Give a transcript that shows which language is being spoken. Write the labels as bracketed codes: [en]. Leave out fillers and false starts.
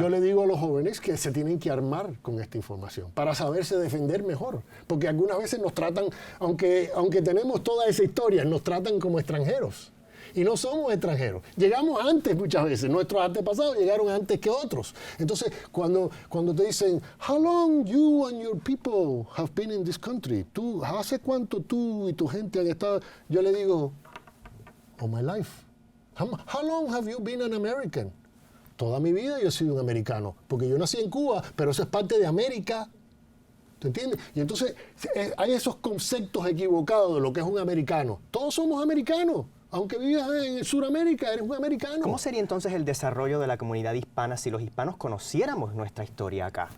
[es] Yo le digo a los jóvenes que se tienen que armar con esta información para saberse defender mejor, porque algunas veces nos tratan, aunque tenemos toda esa historia, nos tratan como extranjeros. Y no somos extranjeros. Llegamos antes muchas veces. Nuestros antepasados llegaron antes que otros. Entonces, cuando te dicen, [en] how long you and your people have been in this country? [es] ¿Hace cuánto tú y tu gente han estado? Yo le digo, [en] all my life. How long have you been an American? [es] Toda mi vida yo he sido un americano. Porque yo nací en Cuba, pero eso es parte de América. ¿Te entiendes? Y entonces hay esos conceptos equivocados de lo que es un americano. Todos somos americanos. Aunque vivas en Sudamérica, eres un americano. ¿Cómo sería entonces el desarrollo de la comunidad hispana si los hispanos conociéramos nuestra historia acá?